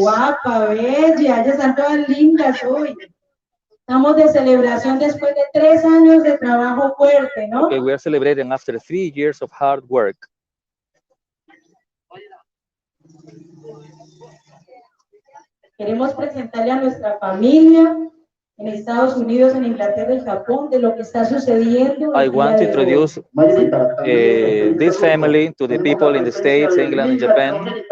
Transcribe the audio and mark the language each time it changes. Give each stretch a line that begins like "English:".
Spanish: Guapa, bella, ellas están todas lindas hoy. Estamos de celebración después de 3 años de trabajo fuerte, ¿no?
English: Okay, we are celebrating after 3 years of hard work.
Spanish: Queremos presentarle a nuestra familia en Estados Unidos, en Inglaterra y Japón, de lo que está sucediendo.
English: I want to introduce this family to the people in the States, England, and Japan.